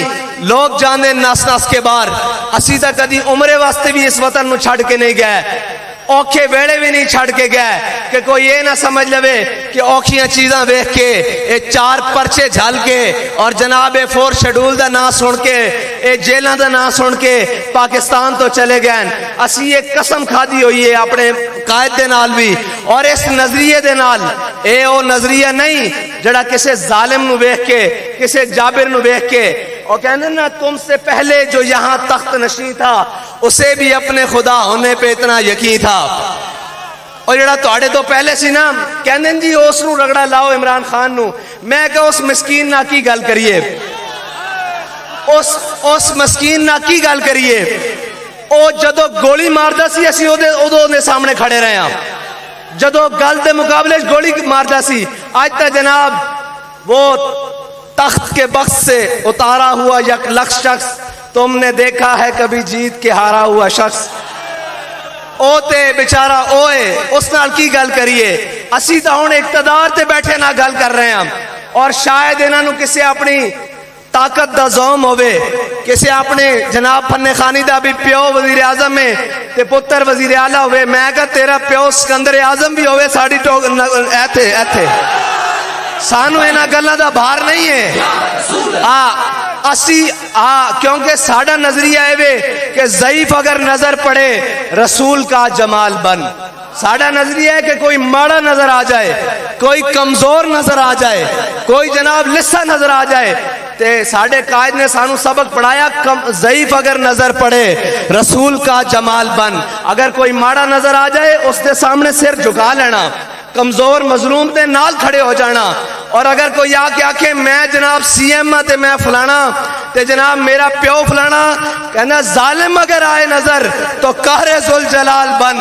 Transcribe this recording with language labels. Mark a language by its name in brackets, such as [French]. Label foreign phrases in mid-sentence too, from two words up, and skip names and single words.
[Punjabi] لوگ جانے ناس کے باہر، اسی تا کدی عمرے واسطے بھی اس وطن نو چھڑ کے نہیں گئے، اوکھے ویڑے بھی نہیں چھڑ کے گئے کہ کوئی یہ نہ سمجھ لوے کہ اوکھیاں چیزاں ویکھ کے اے 4 پرچے جھل کے اور جناب 4 شیڈول دا نام سن کے اے جیلاں دا نام سن کے پاکستان تو چلے گئے۔ اسی ایک قسم کھادی ہوئی ہے اپنے قائد دے نال بھی، اور اس نظریے دے نال اے او نظریہ نہیں جڑا کسے ظالم نو ویکھ کے کسے جابر نو ویکھ کے اور کہنے نا [Urdu] تم سے پہلے جو یہاں تخت نشین تھا اسے بھی اپنے خدا ہونے پہ اتنا یقین تھا، [Punjabi] اور جڑا تواڈے تو پہلے سی نا کہندے جی اس نو رگڑا لاؤ عمران خان نو، میں کہ اس مسکین نا کی گل کریے، اس مسکین نا کی گل کریے، او جدو گولی ماردا سی اسی اودوں دے سامنے کھڑے رہے ہاں، جدو گل دے مقابلے گولی ماردا سی، آج تا جناب [Urdu] وہ تخت کے بخت سے اتارا ہوا 1 لاکھ شخص تم نے دیکھا ہے کبھی جیت کے ہارا ہوا شخص، [Punjabi] او تے بیچارہ اوئے اس نال کی گل کریے، اسی تا ہن اقتدار تے بیٹھے نہ گل کر رہے ہیں، اور شاید انہاں نو کسے اپنی طاقت دا زوم ہوئے، کسے اپنے جناب فن خانی دا بھی پیو وزیر اعظم میں تے پتر وزیر اعلیٰ ہوئے، میں کہا تیرا پیو سکندر اعظم بھی ہوئے ساڑی ایتھے سانو اینا گلہ دا بھار نہیں ہے، اسی کیونکہ ساڑا نظریہ ہے کہ [Urdu] ضعیف اگر نظر پڑے رسول کا جمال بن، [Punjabi] ساڑا نظریہ ہے کہ کوئی ماڑا نظر آ جائے، کوئی کمزور نظر آ جائے، کوئی جناب لسا نظر آ جائے، تے ساڑے قائد نے سانو سبق پڑھایا [Urdu] ضعیف اگر نظر پڑے رسول کا جمال بن، [Punjabi] اگر کوئی ماڑا نظر آ جائے اس دے سامنے سر جھکا لینا، کمزور مظلوم دے نال کھڑے ہو جانا، اور اگر کوئی آ کے آکھے میں جناب سی ایم ہاں تے میں فلانا تے جناب میرا پیو فلانا، کہنا [Urdu] ظالم اگر آئے نظر تو قہر ذوالجلال بن.